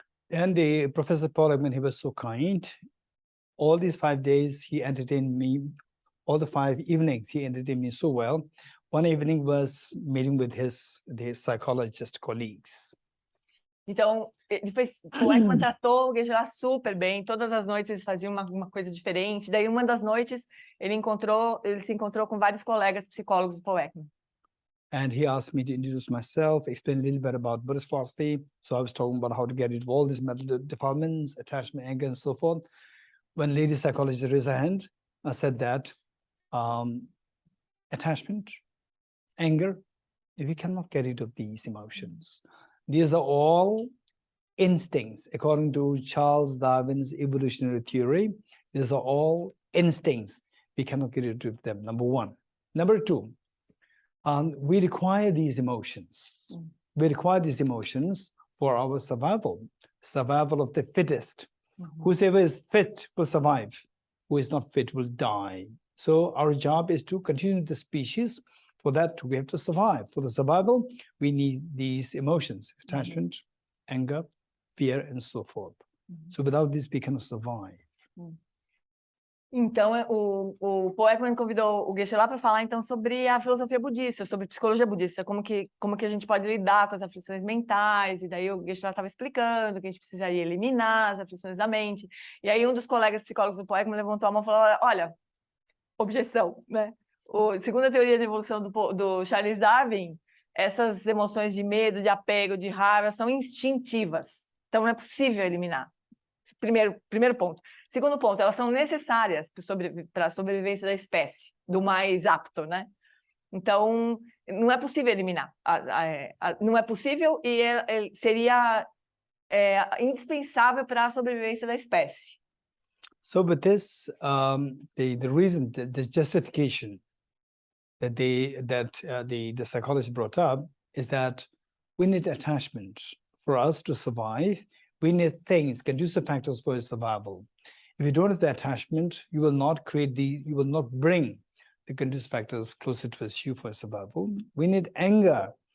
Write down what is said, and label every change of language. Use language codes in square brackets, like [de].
[en] And the Professor Paul Ekman, he was so kind. All these 5 days, he entertained me. All the 5 evenings, he entertained me so well. One evening was meeting with his psychologist colleagues. [pt] Então, o Ekman tratou o Geshe lá super bem. Todas as noites eles faziam uma coisa diferente. Daí, uma das noites, ele se encontrou com vários colegas psicólogos do Paul Ekman. [en] And he asked me to introduce myself, explain a little bit about Buddhist philosophy. So I was talking about how to get rid of all these mental defilements, attachment, anger, and so forth. When lady psychologist raised her hand, I said that attachment, anger, we cannot get rid of these emotions. These are all instincts. According to Charles Darwin's evolutionary theory, these are all instincts. We cannot get rid of them, number one. Number two, we require these emotions. We require these emotions for our survival of the fittest. Whoever is fit will survive. Who is not fit will die. So our job is to continue the species. For that, we have to survive. For the survival, we need these emotions, attachment, anger, fear, and so forth. So without this, we cannot survive. [pt] Então, o Paul Ekman convidou o Geshe lá para falar, então, sobre a filosofia budista, sobre psicologia budista, como que a gente pode lidar com as aflições mentais, e daí o Geshe lá estava explicando que a gente precisaria eliminar as aflições da mente. E aí um dos colegas psicólogos do Paul Ekman levantou a mão e falou, olha, objeção, né? Segundo a teoria da evolução do Charles Darwin, essas emoções de medo, de apego, de raiva são instintivas. Então, não é possível eliminar. Primeiro ponto. Segundo ponto, elas são necessárias para a sobrevivência da espécie, do mais apto, né? Então, não é possível eliminar. Não é possível e seria indispensável para a sobrevivência da espécie. [en] So with this, the reason, the justification that the psychologist brought up is that we need attachment for us to survive. We need things, conducive factors for survival. If you don't have the attachment, you will not bring the conducive factors closer to you for survival. We need anger.